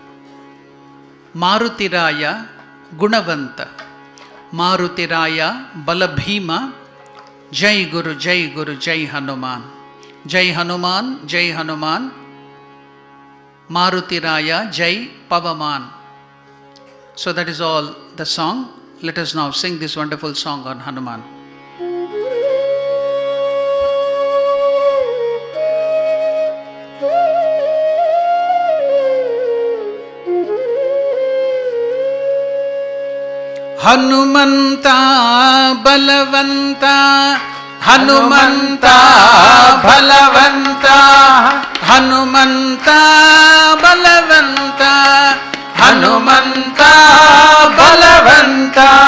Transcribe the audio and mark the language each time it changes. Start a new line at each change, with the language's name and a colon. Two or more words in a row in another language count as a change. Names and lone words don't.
Marathi: मारुतीराया गुणवंता, मारुतीराया बलभीमा, जय गुरु, जय हनुमान. जय हनुमान, जय हनुमान, मारुतीराया जय पवमान.
English: So that is all the song. Let us now sing this wonderful song on Hanuman.
Marathi: हनुमंता बलवंता, हनुमंता बलवंता, हनुमंता बलवंता, हनुमंता बलवंता,